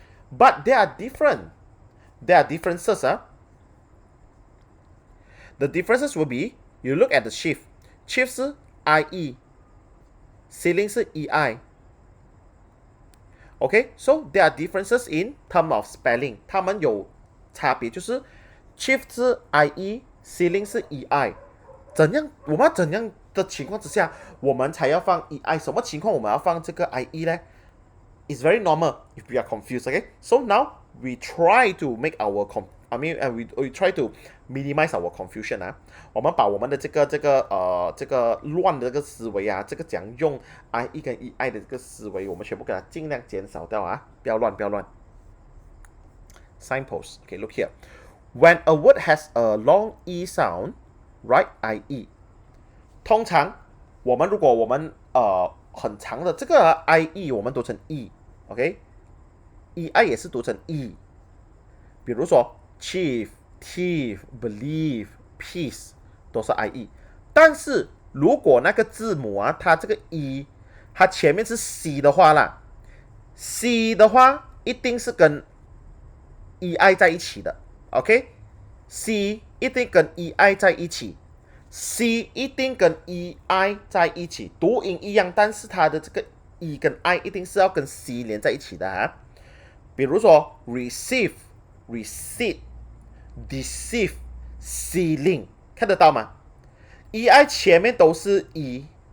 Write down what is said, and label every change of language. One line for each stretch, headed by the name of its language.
English: But they are different. There are differences. The differences will be, you look at the shift. Shift 是 IE, ceiling 是 EI. Okay, so there are differences in term of spelling.
Chinese: 它们有差别，就是 shift 是 IE, ceiling 是 EI. 我们要怎样的情况之下，我们才要放 EI？什么情况我们要放这个 IE 呢？
English: It's very normal if we are confused. Okay, so now we try to make our we try to minimize our confusion
Chinese: 我们把我们的这个乱的这个思维这个讲用 IE 跟 EI 的这个思维，我们全部给它尽量减少掉不要乱。
English: Signpost. Okay, look here. When a word has a long E sound, write IE.
Chinese: 通常如果我们很长的这个 IE 我们读成 E，OK，EI 也是读成 E。比如说 chief, thief, believe, peace 都是 IE。但是如果那个字母它这个 E 它前面是 C 的话啦 ，C 的话一定是跟 EI 在一起的 ，OK，C 一定跟 EI 在一起。 C 一定跟 EI 在一起，读音一样，但是它的这个 E 跟 I 一定是要跟 C 连在一起的比如说 receive, receipt, deceive, ceiling， 看得到吗 ？EI 前面都是 E，